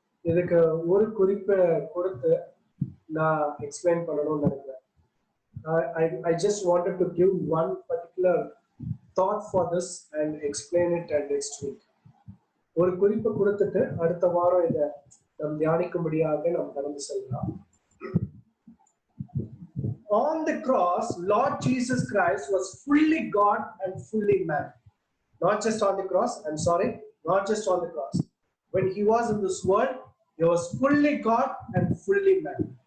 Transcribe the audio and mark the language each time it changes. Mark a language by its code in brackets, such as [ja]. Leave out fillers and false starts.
[ta] இதுக்கு ஒரு குறிப்பை கொடுத்து நான் எக்ஸ்பிளைன் பண்ணணும்னு நினைக்கிறேன். [en] I just wanted to give one particular thought for this and explain it next week. [ta] ஒரு குறிப்பை கொடுத்துட்டு அடுத்த வாரம் இதை நாம் தியானிக்கும்படியாக நாம் கடந்து செல்லலாம். [en] On the cross, Lord Jesus Christ was fully God and fully man. Not just on the cross, not just on the cross. When he was in this world, he was fully God and fully man.